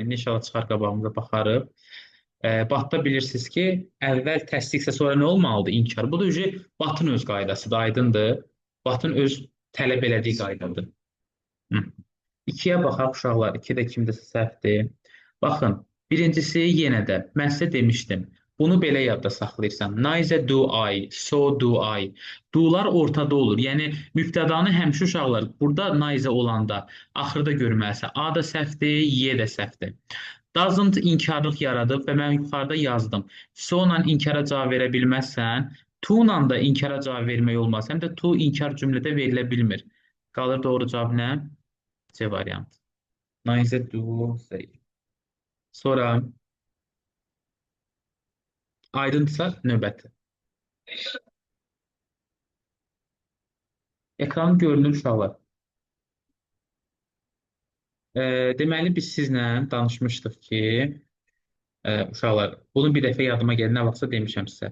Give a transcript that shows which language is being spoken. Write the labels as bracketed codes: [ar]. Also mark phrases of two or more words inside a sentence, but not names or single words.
[az] İndi inşallah çıxar qabağımıza baxarıq. Batda bilirsiniz ki, əvvəl təsdiqsə sonra nə olmalıdır? İnkar. Bu da batın öz qaydasıdır, aydındır. Batın öz tələb elədiyi qaydadır. Hı. İkiyə baxaq uşaqlar. İkidə kimdəsə səhvdir. Baxın, birincisi yenə də mən sizə demişdim. Bunu belə yadda saxlayırsan. [en] Neither do I, so do I. [az] Do'lar ortada olur. Yəni mübtədanı həmişə uşaqlar burada neither olanda axırda görməlisən. A da səhvdir, Y də səhvdir. Doesn't inkarlıq yaradıb və mən yuxarıda yazdım. So-la inkara cavab verə bilməzsən, to-la da inkara cavab vermək olmaz. Həm də to inkar cümlədə verilə bilmir. Qalır doğru cavab nə? C variantı. [en] Neither do, say. [az] Sonra aydınsa növbəti. Ekran görünür uşaqlar. Deməli biz sizlə danışmışdıq ki, uşaqlar, bunu bir dəfə yadıma gəlir, nə vaxtsa demişəm sizə.